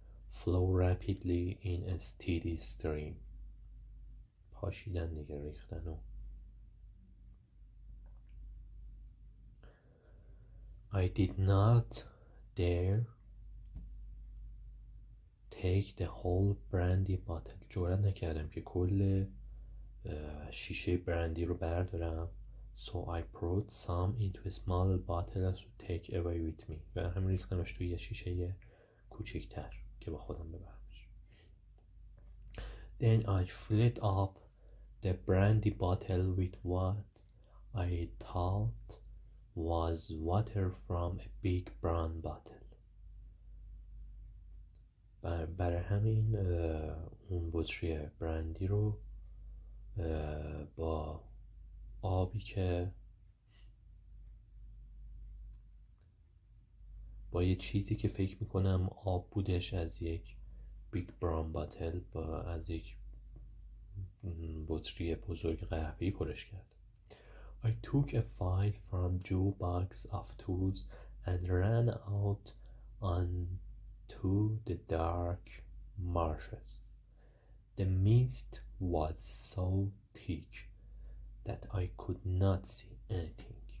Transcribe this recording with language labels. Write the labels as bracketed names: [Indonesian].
[English] Flow rapidly in a steady stream. [Persian] پاشیدن دیگه، ریختن و [English] I did not dare take the whole brandy bottle. [Persian] جرأت نکردم که کل شیشه برندی رو بردارم. [English] So I poured some into a small bottle to take away with me. [Persian] و هم ریختمش توی یه شیشه کوچکتر که با خودم ببرمش. [English] Then I filled up the brandy bottle with what I thought was water from a big brown bottle. [Persian] برای همین اون بطری برندی رو با آبی که با یه چیزی که فکر میکنم آب بودش از یک بیگ براون باتل، از یک بطری بزرگ قهوه‌ای پرش کرد. [English] I took a file from jukebox of tools and ran out onto the dark marshes. The mist was so thick that I could not see anything.